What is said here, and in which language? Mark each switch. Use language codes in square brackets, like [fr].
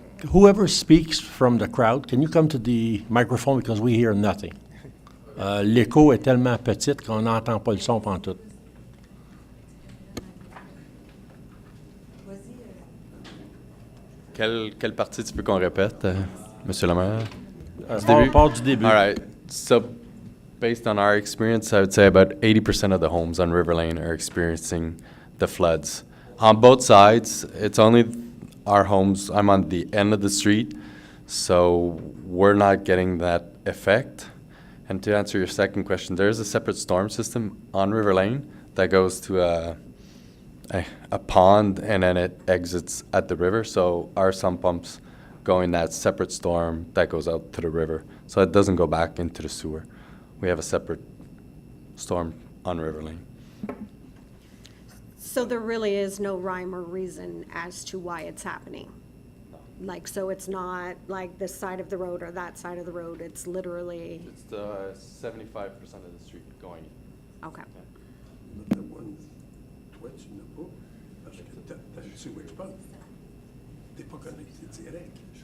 [en] Whoever speaks from the crowd, can you come to the microphone because we hear nothing? [fr] L'écho est tellement petite qu'on n'entend pas le son pantoute. Quelle partie tu veux qu'on répète, Monsieur le maire? Part du début. [en] All right. So, based on our experience, I would say about 80% of the homes on River Lane are experiencing the floods. On both sides, it's only our homes. I'm on the end of the street, so we're not getting that effect. And to answer your second question, there is a separate storm system on River Lane that goes to a pond, and then it exits at the river. So our sump pumps go in that separate storm that goes out to the river. So it doesn't go back into the sewer. We have a separate storm on River Lane. So there really is no rhyme or reason as to why it's happening? Like, so it's not like this side of the road or that side of the road, it's literally, It's the 75% of the street going. okay. [fr] Le one, toi, tu n'as pas, parce que t'as le sewage pump. T'es pas connecté direct.